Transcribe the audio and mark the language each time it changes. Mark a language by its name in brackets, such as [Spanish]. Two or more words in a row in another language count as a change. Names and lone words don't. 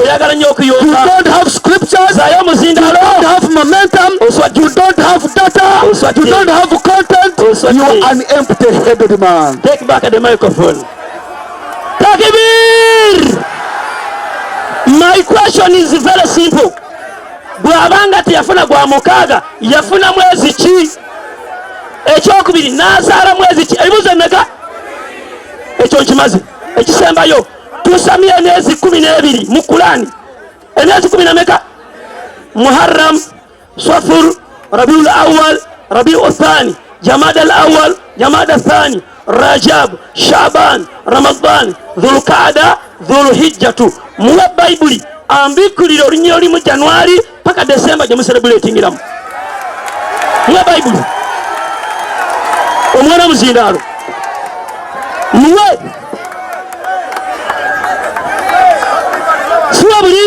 [English] You don't have scriptures. You don't have momentum. You don't have data. You don't have content. You are an empty-headed man. Take back the microphone. Takbir! My question is very simple. [Ganda] Bwabanga tiyafuna gwa mukaaga yafuna mwezi ki? Ekyokubiri n'azaala mwezi ki? Ebibuzo mmeka? Ekyo nkimaze. Ekisembayo tusamye emyezi 12 mu Kurani. Emyezi 10 mmeka? Muharram, Safar, Rabiul Awwal, Rabiul Thani. Jamada al-awwal, Jamada al-thani, Rajab, Shaban, Ramadan, Dhulqaada, Dhulhijjatu. Muwe Bible ambikulira olunnyo olumu January paka December gye mucelebratingiramu. Muwe Bible. Omwana muzindaalo. Muwe. Siwa buli